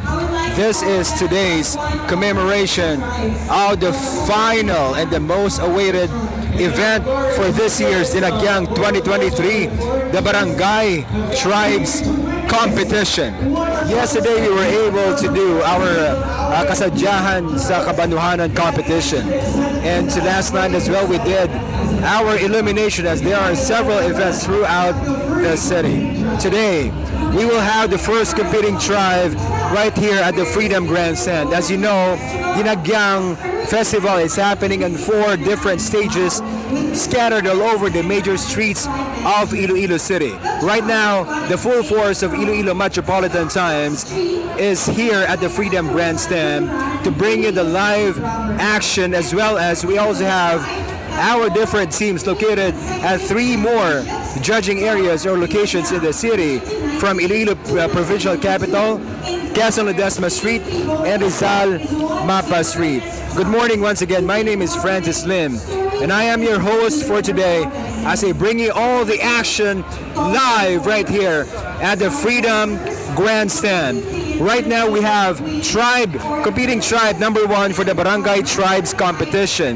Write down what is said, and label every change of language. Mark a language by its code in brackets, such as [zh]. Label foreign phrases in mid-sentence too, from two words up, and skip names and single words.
[en] This is today's commemoration of the final and the most awaited event for this year's Dinagyang 2023, the Barangay Tribes competition. Yesterday, we were able to do our kasadyahan sa kabanuhanan competition. And last night as well, we did our illumination, as there are several events throughout the city. Today, we will have the first competing tribe right here at the Freedom Grandstand. As you know, Dinagyang Festival is happening in 4 different stages scattered all over the major streets of Iloilo City. Right now, the full force of Iloilo Metropolitan Times is here at the Freedom Grandstand to bring you the live action, as well as we also have our different teams located at 3 more judging areas or locations in the city, from Iloilo Provincial Capital, Quezon Ledesma Street, and Rizal Mapa Street. Good morning once again. My name is Francis Lim, and I am your host for today as I bring you all the action live right here at the Freedom Grandstand. Right now we have competing tribe number 1 for the Barangay Tribes competition.